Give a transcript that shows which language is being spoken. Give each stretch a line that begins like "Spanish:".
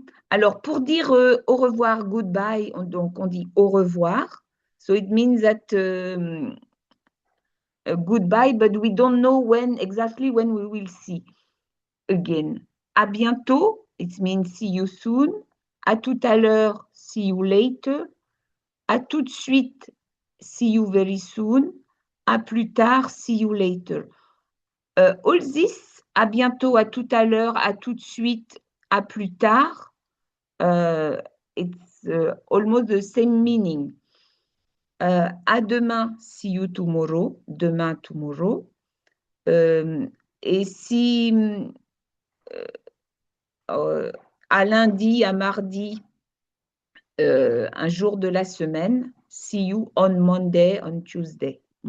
French: Alors, pour dire au revoir, goodbye, donc on dit au revoir.
English: So it means that goodbye, but we don't know when exactly when we will see again.
French: À bientôt,
English: it means see you soon.
French: À tout à l'heure,
English: see you later.
French: À tout de suite,
English: see you very soon.
French: À plus tard,
English: see you later. All this,
French: à bientôt, à tout à l'heure, à tout de suite, à plus tard,
English: it's almost the same meaning.
French: À demain,
English: see you tomorrow,
French: demain,
English: tomorrow.
French: Et si à lundi, à mardi, un jour de la semaine,
English: see you on Monday, on Tuesday.